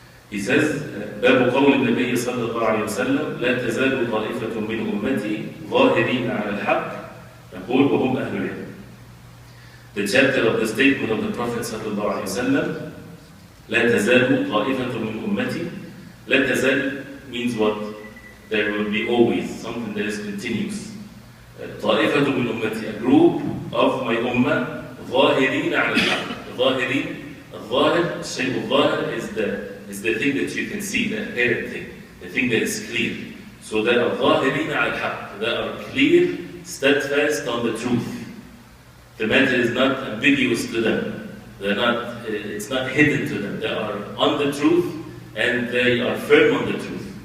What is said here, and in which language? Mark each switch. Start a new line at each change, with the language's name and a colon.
English: He says,
Arabic: باب قول النبي صلى الله عليه وسلم لا تزال طائفة من أمتي ظاهرين على الحق يقول وهم أهل العلم.
English: The chapter of the statement of the Prophet
Arabic: صلى الله عليه وسلم لا تزال طائفة من أمتي. لا تزال
English: means what? There will be always, something that is continuous.
Arabic: طائفة من أمتي,
English: a group of my ummah
Arabic: ظاهرين على الحق. ظاهرين, الظاهر, الشيء الظاهر
English: is the thing that you can see, the apparent thing, the thing that is clear. So they are
Arabic: ظاهرين على الحق,
English: they are clear, steadfast on the truth. The matter is not ambiguous to them. It's not hidden to them. They are on the truth and they are firm on the truth.